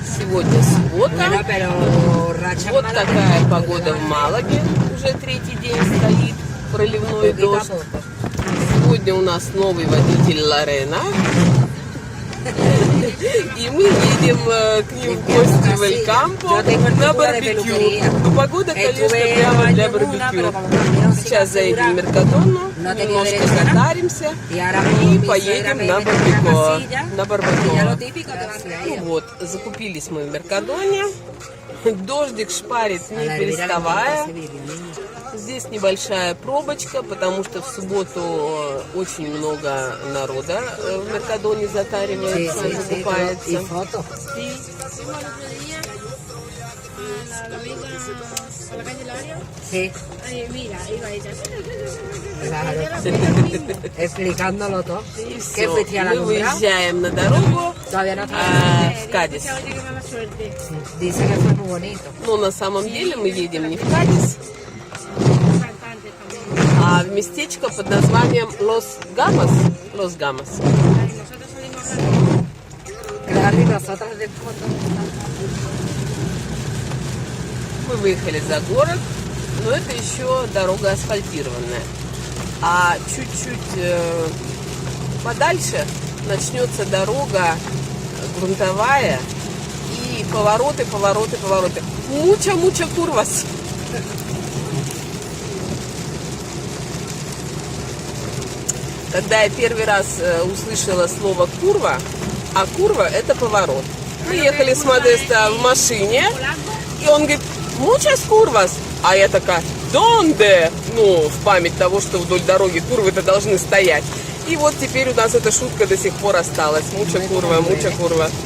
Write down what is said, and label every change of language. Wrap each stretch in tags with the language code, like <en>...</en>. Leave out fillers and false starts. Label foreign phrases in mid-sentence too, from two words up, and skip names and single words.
<ru>Сегодня суббота.</ru> <es>Bueno, pero racha</es> <ru>Вот</ru> <es>mala</es> <ru>такая</ru> <es>no,</es> <ru>погода в Малаге. Уже третий день стоит проливной</ru> <es>poquito a</es> <ru>дождь.</ru> <es>poco.</es> <ru>Сегодня у нас новый водитель Лорена. И мы едем к ним в гости в Эль-Кампо на барбекю. Ну, погода, конечно, прямо для барбекю. Сейчас заедем в Меркадону, немножко затаримся и поедем на барбекю. На барбекю. Ну вот, закупились мы в Меркадоне. Дождик шпарит не переставая. Здесь небольшая пробочка, потому что в субботу очень много народа в Меркадоне затаривается, закупается.</ru> <es>Y fotos. Sí, Mira, iba ella. claro. Explicándolo todo.</es> <ru>И</ru> <es>¿Qué</es> <ru>все.</ru> <es>fuiste a la</es> <ru>Мы</ru> <es>Alhambra?</es> <ru>выезжаем на дорогу</ru> <es>Todavía no está.</es> <ru>в Кадис.</ru> <es>Oye, qué mala suerte. Dice que fue muy bonito.</es> <ru>Но на самом деле мы едем не в Кадис,</ru> <es>Cantante también.</es> <ru>а в местечко под названием Лос Гамос. Лос Гамос.</ru> <es>Ay, nosotros salimos hablando. Claro, y nosotras de fotos.</es> <ru>Мы выехали за город, но это еще дорога асфальтированная. А чуть-чуть подальше начнется дорога грунтовая и повороты, повороты, повороты.</ru> <es>Mucha curvas.</es> <ru>Когда я первый раз услышала слово курва, а курва это поворот. Мы ехали с Модесто в машине, и он говорит,</ru> <es>muchas curvas.</es> <ru>А я такая, donde? Ну, в память того, что вдоль дороги курвы-то должны стоять. И вот теперь у нас эта шутка до сих пор осталась.</ru> <es>Mucha curva, mucha curva.</es>